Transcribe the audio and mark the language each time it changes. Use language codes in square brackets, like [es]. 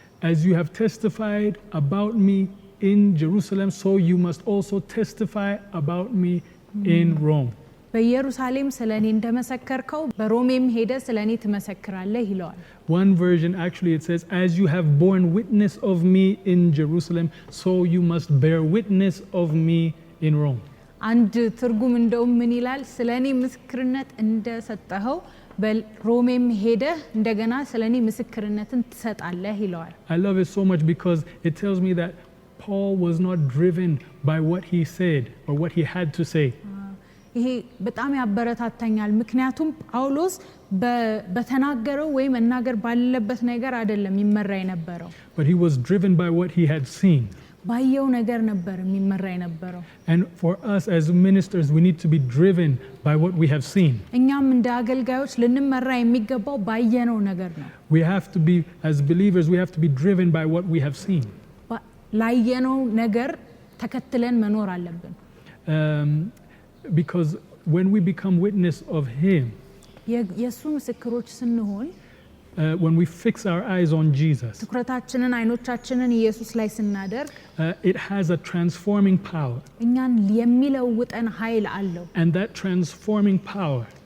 [en] As you have testified about me in Jerusalem, so you must also testify about me in Rome. [am] በኢየሩሳሌም ስለኔ እንደመሰከርከው በሮሜም ሄደ ስለኔ ትመሰክራለህ ይለዋል። [en] One version actually it says, as you have borne witness of me in Jerusalem, so you must bear witness of me in Rome. [am] አንድ ትርጉም እንደውም ምን ይላል? ስለኔ ምስክርነት እንደሰጠኸው በሮሜም ሄደ እንደገና ስለኔ ምስክርነትን ትሰጣለህ ይለዋል። [en] I love it so much because it tells me that Paul was not driven by what he said or what he had to say. [am] ይሄ በጣም ያበረታታኛል። ምክንያቱም ጳውሎስ በተናገረው ወይ መናገር ባለበት ነገር አይደለም ይመራ የነበረው። [en] But he was driven by what he had seen. [am] ባየው ነገር ነበር የሚመራ የነበረው። [en] And for us as ministers, we need to be driven by what we have seen. [am] እኛም እንደ አገልጋዮች ልንመራ የሚገባው ባየነው ነገር ነው። [en] We have to be, as believers, we have to be driven by what we have seen. [am] ላየነው ነገር ተከትለን መኖር አለብን። [en] Because when we become witness of him, [am] የሱ ምስክሮች ስንሆን, [en] when we fix our eyes on Jesus, [am] ትኩረታችንን አይኖቻችንን ኢየሱስ ላይ ስናደርግ, [en] it has a transforming power. [am] እኛን የሚለውጠን ኃይል አለው. [en] And that transforming power,